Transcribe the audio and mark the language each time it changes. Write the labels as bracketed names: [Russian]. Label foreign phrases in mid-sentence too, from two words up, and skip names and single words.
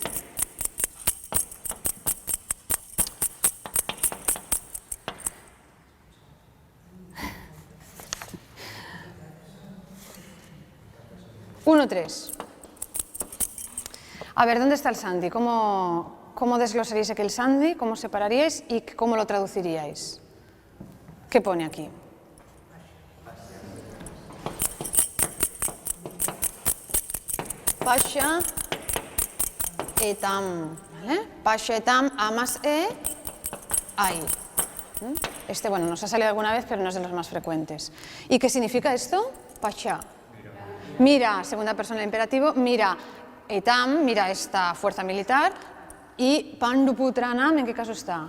[Spanish] Uno, 3. A ver, ¿dónde está el Sandhi? ¿Cómo desglosaríais aquel Sandhi? ¿Cómo separaríais y cómo lo traduciríais? ¿Qué pone aquí? [Sanskrit] पश्य एतम्, ¿vale? पश्य एतम्, [Spanish] A más E, hay. Este, bueno, nos ha salido alguna vez, pero no es de los más frecuentes. ¿Y qué significa esto? Pasha. Mira, segunda persona del imperativo, mira etam, mira esta fuerza militar, y Panduputranam, ¿en qué caso está?